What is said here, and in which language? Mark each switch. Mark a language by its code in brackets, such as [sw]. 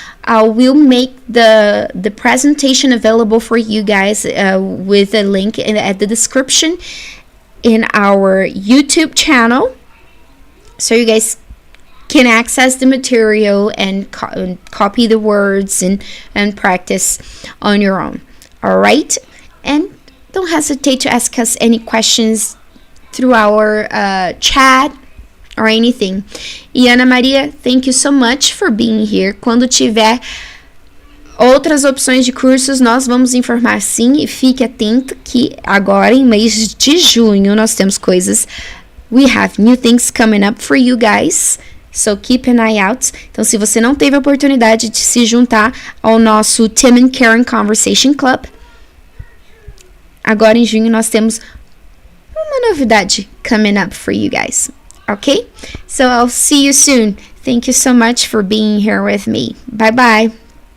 [en] I will make the presentation available for you guys with a link at the description in our YouTube channel, so you guys can access the material and copy the words and practice on your own. All right? And don't hesitate to ask us any questions through our chat or anything. E Ana Maria, thank you so much for being here. [pt] Quando tiver outras opções de cursos, nós vamos informar sim, e fique atento que agora em mês de junho nós temos coisas. [en] We have new things coming up for you guys. So keep an eye out. [pt] Então, se você não teve a oportunidade de se juntar ao nosso Tim and Karen Conversation Club, agora em junho nós temos uma novidade [en] coming up for you guys. Okay? So I'll see you soon. Thank you so much for being here with me. Bye bye.